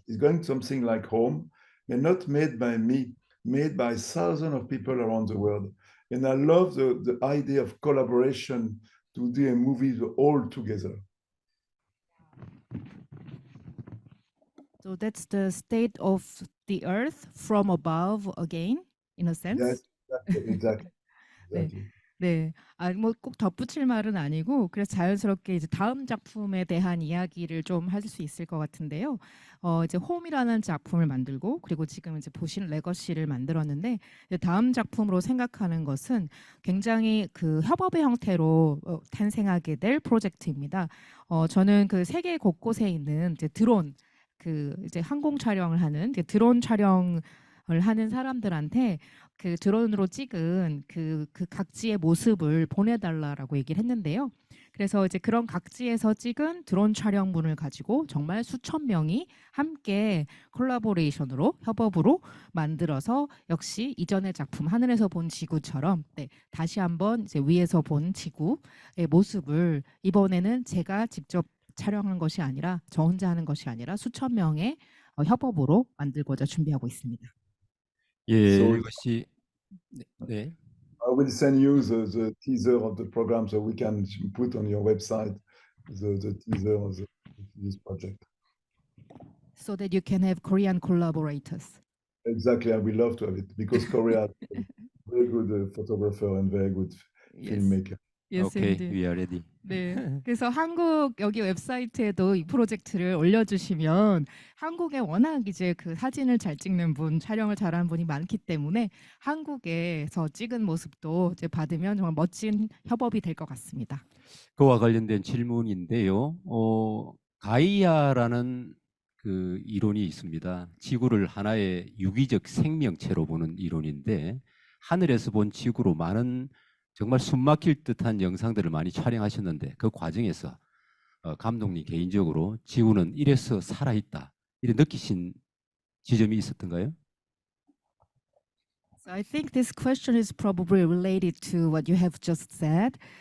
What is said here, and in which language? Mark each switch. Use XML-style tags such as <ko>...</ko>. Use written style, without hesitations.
<en>It's going something like Home, but not made by me, made by thousands of people around the world. And I love the idea of collaboration to do a movie all together. So that's the state of the earth from above again, in a sense? Yes, exactly.</en> <ko>네, 꼭 덧붙일 말은 아니고, 그래서 자연스럽게 이제 다음 작품에 대한 이야기를 좀 할 수 있을 것 같은데요. 이제 홈이라는 작품을 만들고, 그리고 지금 이제 보신 레거시를 만들었는데, 이제 다음 작품으로 생각하는 것은 굉장히 그 협업의 형태로 탄생하게 될 프로젝트입니다. 저는 그 세계 곳곳에 있는 이제 드론, 이제 항공 촬영을 하는 드론 촬영을 하는 사람들한테 그 드론으로 찍은 그 각지의 모습을 보내달라라고 얘기를 했는데요. 그래서 이제 그런 각지에서 찍은 드론 촬영문을 가지고 정말 수천 명이 함께 콜라보레이션으로 협업으로 만들어서 역시 이전의 작품 하늘에서 본 지구처럼 네, 다시 한번 이제 위에서 본 지구의 모습을 이번에는 제가 직접 촬영한 것이 아니라 저 혼자 하는 것이 아니라 수천 명의 협업으로 만들고자 준비하고 있습니다. 예,</ko> <en>So</en> <ko>이것이 네.</ko> <en>I will send you the teaser of the program so we can put on your website the teaser of this project. So that you can have Korean collaborators. Exactly, I would love to have it because Korea is a very good photographer and very good filmmaker. Yes,</en> <ko>오케이,</ko> <en>indeed. we are ready.</en> <ko>네. 그래서 한국 여기 웹사이트에도 이 프로젝트를 올려주시면 한국에 워낙 이제 그 사진을 잘 찍는 분, 촬영을 잘하는 분이 많기 때문에 한국에서 찍은 모습도 이제 받으면 정말 멋진 협업이 될 것 같습니다. 그와 관련된 질문인데요. 가이아라는 그 이론이 있습니다. 지구를 하나의 유기적 생명체로 보는 이론인데 하늘에서 본 지구로 많은 정말 숨막힐 듯한 영상들을 많이 촬영하셨는데 그 과정에서 감독님 개인적으로 지구는 이래서 살아있다 이렇게 느끼신 지점이 있었던가요?</ko> <en>So I think this question is probably related to what you have just said.</en>